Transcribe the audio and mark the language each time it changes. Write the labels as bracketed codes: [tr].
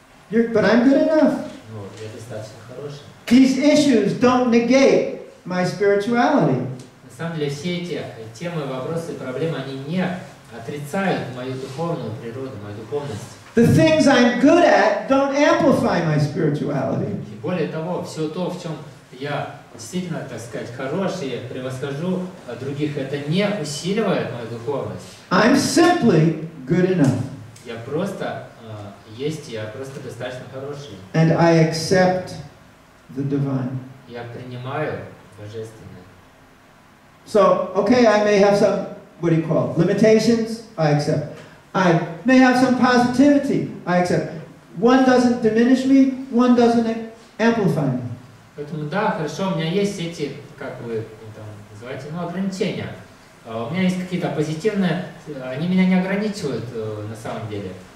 [en] But I'm good enough. [ru] Ну, я достаточно хороший. [en] These issues don't negate my spirituality. [ru] На самом деле все эти темы, вопросы и проблемы, они не отрицают мою духовную природу, мою духовность. [en] The things I'm good at don't amplify my spirituality. [ru] И более того, все то, в чем я действительно, так сказать, хороший, превосхожу других, это не усиливает мою духовность. [en] I'm simply good enough. [ru] Я просто я просто достаточно хороший. [en] And I accept the divine. [ru] Я принимаю божественное. [en] So, okay, I may have some, what do you call it, limitations, I accept. I may have some positivity, I accept. One doesn't diminish me, one doesn't amplify me. [ru] Поэтому да, хорошо, у меня есть эти, как вы там называете, ограничения. У меня есть какие-то позитивные, они меня не ограничивают на самом деле.